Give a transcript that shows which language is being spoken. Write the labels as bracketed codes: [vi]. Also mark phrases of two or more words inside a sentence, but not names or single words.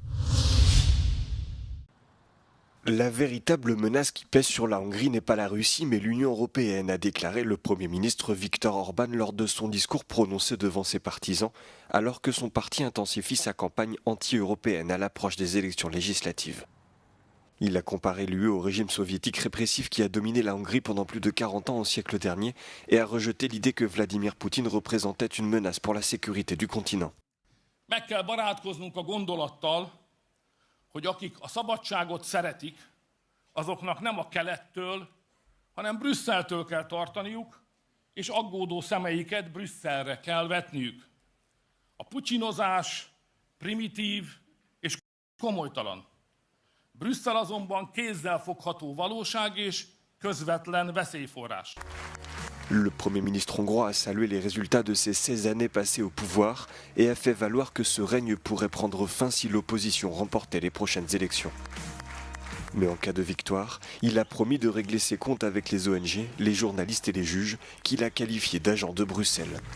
[fr] La véritable menace qui pèse sur la Hongrie n'est pas la Russie mais l'Union européenne, a déclaré le Premier ministre Viktor Orbán lors de son discours prononcé devant ses partisans, alors que son parti intensifie sa campagne anti-européenne à l'approche des élections législatives. Il a comparé l'UE au régime soviétique répressif qui a dominé la Hongrie pendant plus de 40 ans au siècle dernier et a rejeté l'idée que Vladimir Poutine représentait une menace pour la sécurité du continent. [hu] Meg kell barátkoznunk a gondolattal, hogy akik a szabadságot szeretik, azoknak nem a kelettől, hanem Brüsszeltől kell tartaniuk, és aggódó szemeiket Brüsszelre kell vetniük. A putyinozás primitív és komolytalan. Brüsszel azonban kézzelfogható valóság és közvetlen veszélyforrás. [fr] Le Premier ministre hongrois a salué les résultats de ces 16 années passées au pouvoir et a fait valoir que ce règne pourrait prendre fin si l'opposition remportait les prochaines élections. Mais en cas de victoire, il a promis de régler ses comptes avec les ONG, les journalistes et les juges, qu'il a qualifiés d'agents de Bruxelles.